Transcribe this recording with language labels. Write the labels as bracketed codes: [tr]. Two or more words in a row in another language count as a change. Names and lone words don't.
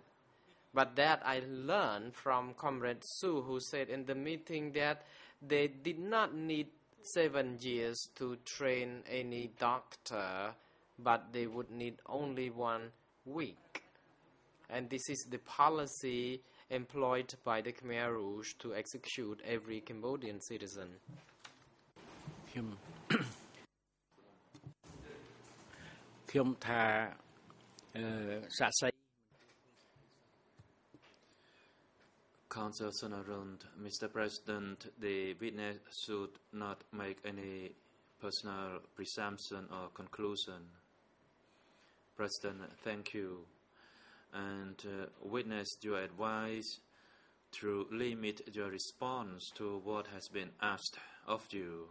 [en] But that I learned from Comrade Su, who said in the meeting that they did not need 7 years to train any doctor, but they would need only 1 week. And this is the policy employed by the Khmer Rouge to execute every Cambodian citizen. [km] ខ្ញុំថាសាក់សី [en] Council Sonarund, Mr. President, the witness should not make any personal presumption or conclusion. President, thank you. And witness your advice to limit your response to what has been asked of you.